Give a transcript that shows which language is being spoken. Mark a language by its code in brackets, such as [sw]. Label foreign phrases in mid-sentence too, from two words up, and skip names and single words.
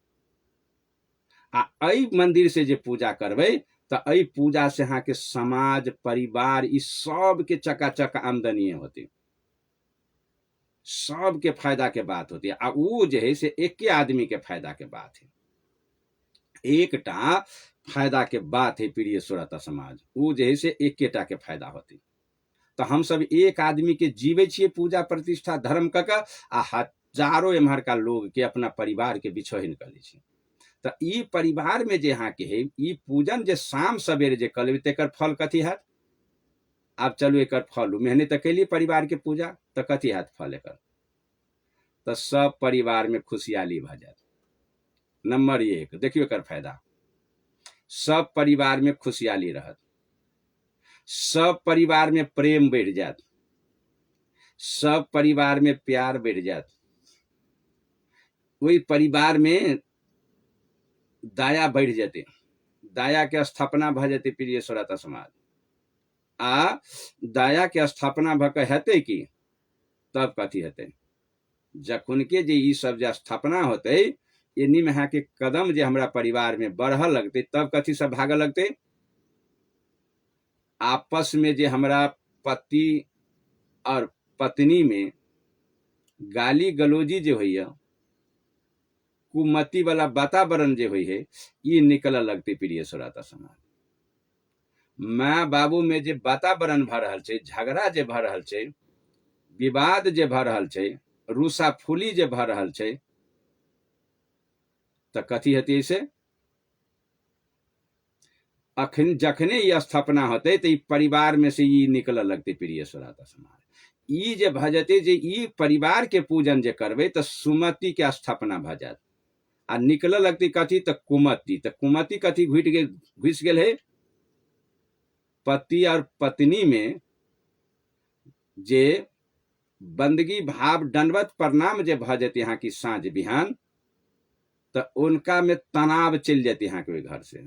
[mai] आ अई मंदिर से जे पूजा करबे तो अई पूजा से यहाँ के समाज परिवार इस सब के चकाचक आमदनी होती, सब के फायदा के बात होती है। आ उ जे है से एके आदमी के फायदा के बात है, एकटा फायदा के बात है प्रिय श्रोता समाज, उ जे है से एकेटा के फायदा होती। तो हम सब एक आदमी के जीवे छिए पूजा प्रतिष्ठा धर्म कऽ कऽ आ हजारों एम्हर का लोग के अपना परिवार के बिछोहिन कर लै छी। तो ई परिवार में जे यहाँ के है ई पूजन जे शाम सवेरे जे कर लेबै तेकर फल कथी हैत? आब चलू एकर फल मेहनत तऽ कैली परिवार के पूजा, तो कथी हैत फल एकर? तो सब परिवार में खुशहाली भऽ जायत। नंबर 1 देखियो एकर फायदा, सब परिवार में खुशहाली रहत, सब परिवार में प्रेम बढ़ जात, सब परिवार में प्यार बढ़ जात, वही परिवार में दया बढ़ जाते, दया के स्थापना भ जाते प्रिय श्रोता समाज। आ दया के स्थापना भ के हेतै कि तब कथी हेतै? जखन के जे ई सब जे स्थापना होते इन्हीं में यहाँ के कदम जे हमरा परिवार में बढ़ लगते तब कथी सब भाग लगते? आपस में जे हमरा पति और पत्नी में गाली गलौजी जे होइए, कुमति वाला वातावरण जे होई है ये निकल लगते प्रिय श्रोता समाज। माँ बाबू में जे वातावरण भ रहल छै, झगड़ा जे भ रहल छै, विवाद जे भ रहल छै, रूसा फूली जे भ रहल छै, तो कथी हेतै से? अखन जखने ये स्थापना होते तो परिवार में से ये निकल लगते प्रिय श्रोता समाज। ई जे भ जेते जे ई परिवार के पूजन जे करबे तो सुमति के स्थापना भ जात आ निकल लगती कथी? तो कुमति। तो कुमति कथी घुस गेल है? पति और पत्नी में जे बंदगी भाव दंडवत प्रणाम जे भ जाते यहाँ की साँझ बिहान, तो उनका में तनाव चल जाते यहाँ के घर से।